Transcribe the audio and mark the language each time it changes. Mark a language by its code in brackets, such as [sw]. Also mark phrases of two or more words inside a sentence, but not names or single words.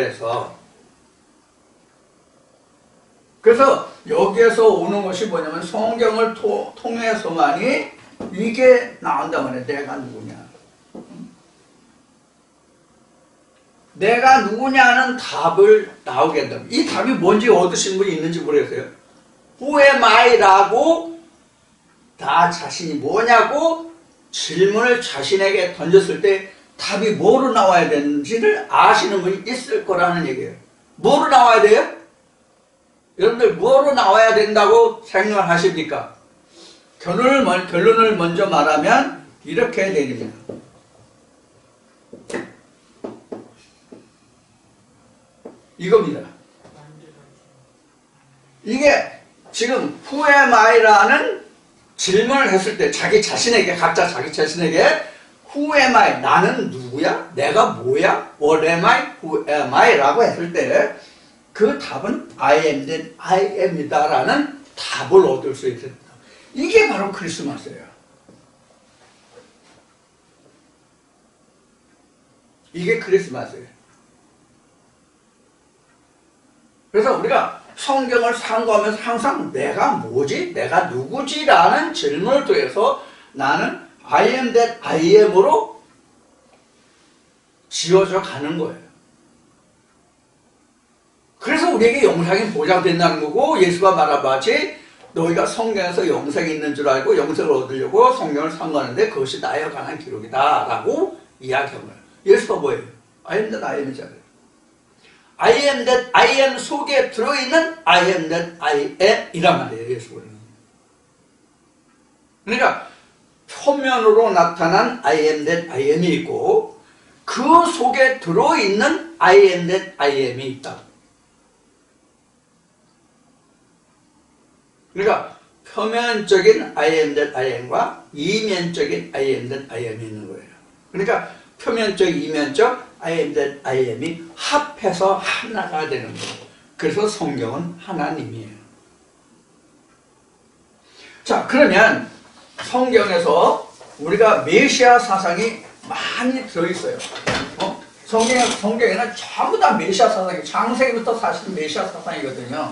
[ko] 그래서 여기에서 오는 것이 뭐냐면 성경을 통해서만이 이게 나온단 말이에요. 내가 누구냐. 내가 누구냐는 답을 나오게 한다. 이 답이 뭔지 얻으신 분이 있는지 모르겠어요. [en] Who am I? [ko] 라고 나 자신이 뭐냐고 질문을 자신에게 던졌을 때 답이 뭐로 나와야 되는지를 아시는 분이 있을 거라는 얘기예요. 뭐로 나와야 돼요? 여러분들 뭐로 나와야 된다고 생각하십니까? 결론을 먼저 말하면 이렇게 됩니다. 이겁니다. 이게 지금 [en] Who am I? [ko] 라는 질문을 했을 때 각자 자기 자신에게 [en] Who am I? [ko] 나는 누구야? 내가 뭐야? [en] What am I? Who am I? [ko] 라고 했을 때 그 답은 [en] I am that I am [ko] 이다 라는 답을 얻을 수 있습니다. 이게 바로 크리스마스예요. 이게 크리스마스예요. 그래서 우리가 성경을 상고하면서 항상 내가 뭐지? 내가 누구지? 라는 질문을 통해서 나는 [en] I am that I am [ko] 으로 지어져 가는 거예요. 그래서 우리에게 영생이 보장된다는 거고 예수가 말하마치 너희가 성경에서 영생이 있는 줄 알고 영생을 얻으려고 성경을 상고하는데 그것이 나에 관한 기록이다 라고 이야기한 거예요. 예수가 뭐예요? [en] I am that I am이잖아요. I am that I am [ko] 속에 들어있는 [en] I am that I am [ko] 이란 말이에요. 예수는. 그러니까 표면으로 나타난 [en] I am that I am [ko] 이 있고 그 속에 들어있는 [en] I am that I am [ko] 이 있다. 그러니까 표면적인 [en] I am that I am [ko] 과 이면적인 [en] I am that I am [ko] 이 있는 거예요. 그러니까 표면적, 이면적 [en] I am that I am [ko] 이 합해서 하나가 되는 거예요. 그래서 성경은 하나님이에요. 자, 그러면 성경에서 우리가 메시아 사상이 많이 들어있어요. 성경에는 전부 다 메시아 사상이, 창세기부터 사실은 메시아 사상이거든요.